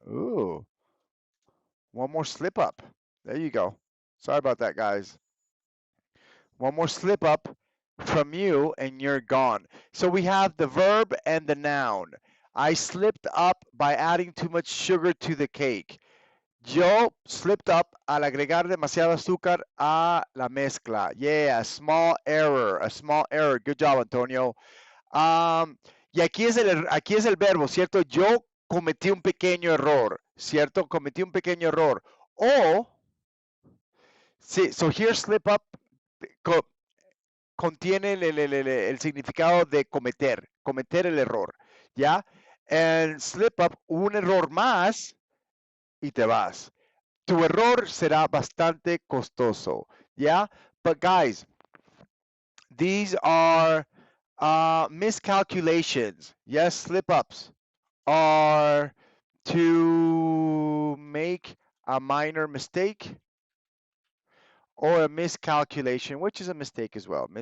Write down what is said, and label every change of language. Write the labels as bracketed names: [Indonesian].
[English] Ooh. One more slip up. There you go. Sorry about that, guys. One more slip up from you and you're gone. So we have the verb and the noun. I slipped up by adding too much sugar to the cake. [Spanish] Yo slipped up al agregar demasiado azúcar a la mezcla. [English] Yeah, a small error, a small error. Good job, Antonio. [Spanish] Y aquí es el verbo, ¿cierto? Yo cometí un pequeño error, ¿cierto? Cometí un pequeño error. O, sí, [English] so here [Spanish] slip up co- contiene el significado de cometer, cometer el error, ¿ya? And slip up, un error más y te vas. Tu error será bastante costoso, ¿ya? [English] But guys, these are miscalculations. Yes, slip ups are to make a minor mistake or a miscalculation, which is a mistake as well.